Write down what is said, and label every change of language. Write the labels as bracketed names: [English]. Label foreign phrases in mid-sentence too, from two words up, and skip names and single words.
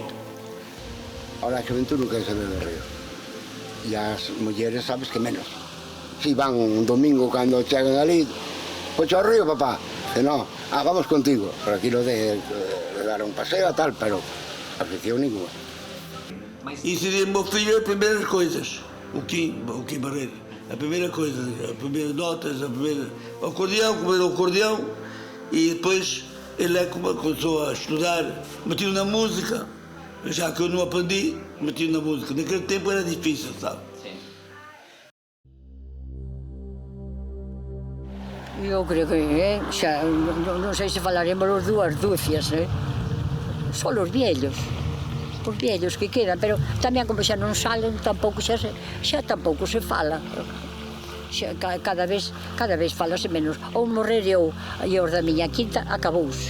[Galician] Ahora a xuventude non quere saber do río. E as mulleres sabes que menos. Si van un domingo cando chegan ali, pois ao río, papá. E non, vamos contigo. Por aquilo de dar un paseo e tal, pero afición ninguna. [Portuguese] Ensinei ao meu filho as primeiras coisas, o Kim Barreira. A primeira coisa, as primeiras notas, o acordeão, comer o acordeão, e depois ele começou a estudar, metido na música, já que eu não aprendi, metido na música. Naquele tempo era difícil, sabe? [Galician] Eu creo que xa, non sei se falaremos os 2 dúcias, só os viellos que quedan, pero tamén como xa non salen, tampouco xa tampouco se fala. Xa, cada vez falase menos. Ou morrer eu e os da miña quinta, acabouse.